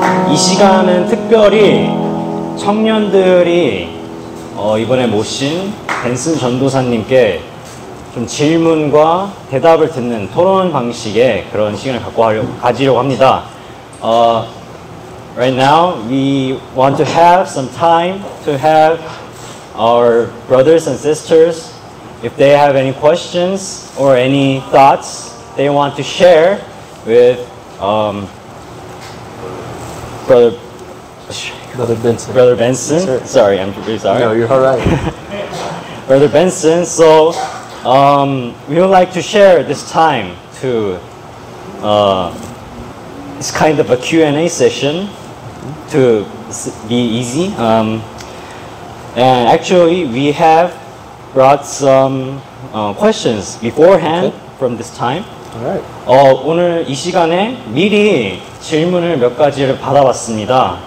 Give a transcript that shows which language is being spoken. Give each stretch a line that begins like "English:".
Korean: 이 시간은 특별히 청년들이 이번에 모신 벤슨 전도사님께 좀 질문과 대답을 듣는 토론 방식의 그런 시간을 가지려고 합니다.
English: Right now, we want to have some time to have our brothers and sisters, if they have any questions or any thoughts they want to share with Brother Benson. Brother Benson. Sure. Sorry, I'm really sorry. No, you're all right. Brother Benson. So, we would like to share this time to it's kind of a Q&A session to be easy. And actually, we have brought some questions beforehand from this time. Alright.
Korean: 오늘 이 시간에 미리 질문을 몇 가지를 받아봤습니다.